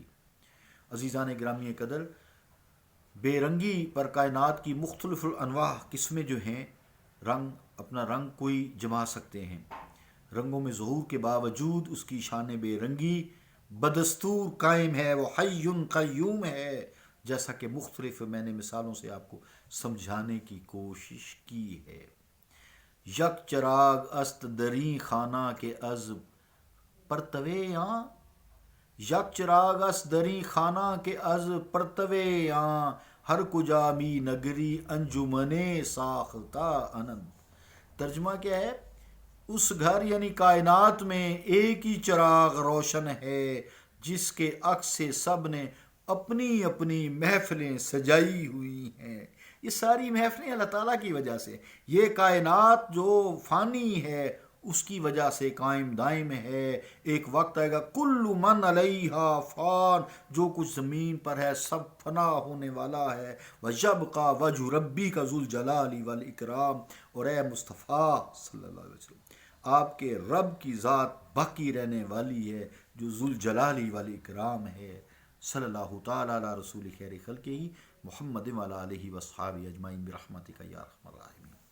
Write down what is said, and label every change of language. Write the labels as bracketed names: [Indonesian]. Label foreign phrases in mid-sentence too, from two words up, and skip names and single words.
[Urdu] عزیزان گرامی قدر، بے رنگی پر کائنات کی مختلف انواع قسمیں جو ہیں، رنگ اپنا رنگ کوئی جما سکتے ہیں، رنگوں میں ظہور کے باوجود اس کی شان بے رنگی بدستور قائم ہے، وہ حی قیوم ہے، جیسا کہ مختلف میں نے مثالوں سے آپ کو سمجھانے کی کوشش کی ہے۔ [Persian] یک چراغ است دری خانہ کے از پرتوے یاں، یک چراغ است دری خانہ کے از پرتوے یاں، ہر کجا بھی نگری انجمنے ساختہ انند۔ [Urdu] ترجمہ کیا ہے؟ اس گھر یعنی کائنات میں ایک ہی چراغ روشن ہے جس کے عکس سے سب نے اپنی اپنی محفلیں سجائی ہوئی ہیں۔ یہ ساری محفلیں اللہ تعالیٰ کی وجہ سے، یہ کائنات جو فانی ہے اس کی وجہ سے قائم دائم ہے. ایک وقت آئے گا [Arabic] کل من علیہا فان، [Urdu] جو کچھ زمین پر ہے سب فنا ہونے والا ہے. [Arabic] وَيَبْقَى وَجْهُ رَبِّكَ ذُو الْجَلَالِ وَالْإِكْرَامِ، [Urdu] اور اے مصطفیٰ [Arabic] صلی اللہ علیہ وسلم، [Urdu] آپ کے رب کی ذات باقی رہنے والی ہے جو [Arabic] ذوالجلال والاکرام [Urdu] ہے. [Arabic] صلی اللہ تعالی علی رسول خیر خلقہ محمد وعلی آلہ وصحابہ اجمعین برحمتک یا ارحم الراحمین.